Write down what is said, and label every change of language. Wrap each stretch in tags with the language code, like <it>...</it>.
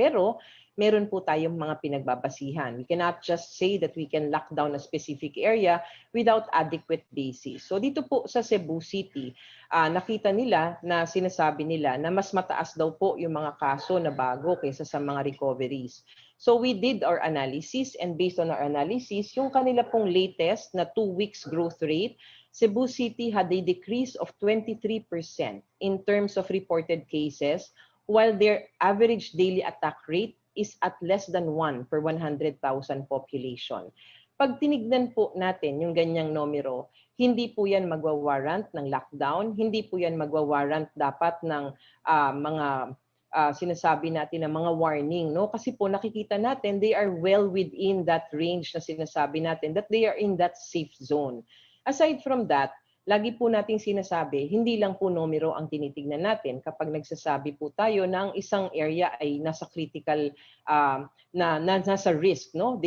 <tl>Pero meron po tayong mga pinagbabasihan.</tl> <en>We cannot just say that we can lock down a specific area without adequate basis.</en> <tl>So dito po sa Cebu City, nakita nila na sinasabi nila na mas mataas daw po yung mga kaso na bago kaysa sa mga recoveries.</tl> <en>So we did our analysis and based on our analysis,</en> <tl>yung kanila pong</tl> <en>latest na 2 weeks growth rate, Cebu City had a decrease of 23% in terms of reported cases, while their average daily attack rate is at less than 1 per 100,000 population.</en> <tl>Pag tinignan po natin yung ganyang numero, hindi po yan magwa-warrant ng lockdown, hindi po yan magwa-warrant dapat ng mga sinasabi natin ng mga warning, no? Kasi po nakikita natin</tl> <en>they are well within that range</en> <tl>na sinasabi natin</tl> <en>that they are in that safe zone. Aside from that,</en> <tl>lagi po nating sinasabi, hindi lang po numero ang tinitignan natin kapag nagsasabi po tayo ng isang area ay nasa critical nasa risk, no?</tl>